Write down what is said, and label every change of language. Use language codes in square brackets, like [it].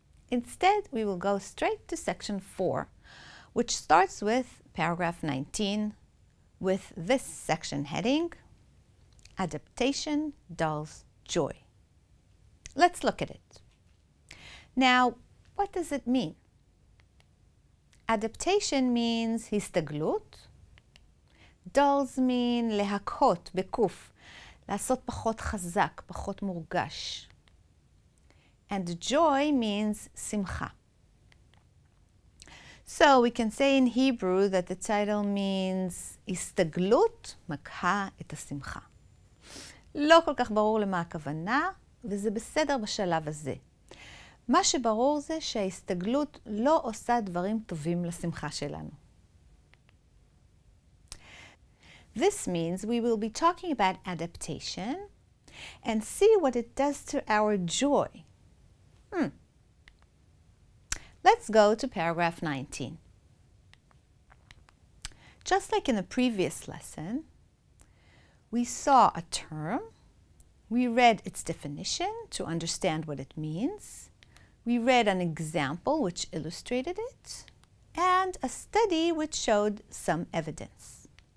[en] Instead, we will go straight to section 4, which starts with paragraph 19 with this section heading, Adaptation Dulls Joy. Let's look at it. Now, what does it mean? Adaptation means הסתגלות. Dulls mean [he] להקהות בקוף, לעשות פחות חזק, פחות מורגש. [en] And joy means שמחה. So we can say in Hebrew that the title means [he] הסתגלות מקהה את השמחה. לא כל כך ברור למה הכוונה, וזה בסדר בשלב הזה. מה שברור זה שההסתגלות לא עושה דברים טובים לשמחה שלנו. [en] This means we will be talking about adaptation and see what it does to our joy. Let's go to paragraph 19. Just like in the previous lesson, we saw a term, we read its definition to understand what it means, we read an example which illustrated it, and a study which showed some evidence.